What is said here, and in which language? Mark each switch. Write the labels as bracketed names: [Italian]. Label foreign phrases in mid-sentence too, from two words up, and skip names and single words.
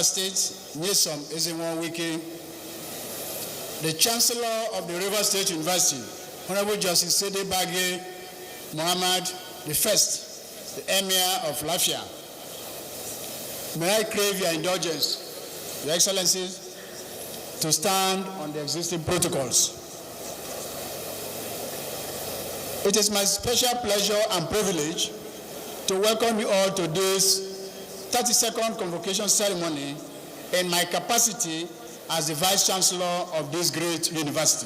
[English] State, Nyesom Ezenwo-Wike, the Chancellor of the Rivers State University, Honorable Justice Sede Bagye Muhammad I, the Emir of Lafia. May I crave your indulgence, Your Excellency, to stand on the existing protocols. It is my special pleasure and privilege to welcome you all to this 32nd convocation ceremony in my capacity as the Vice Chancellor of this great university.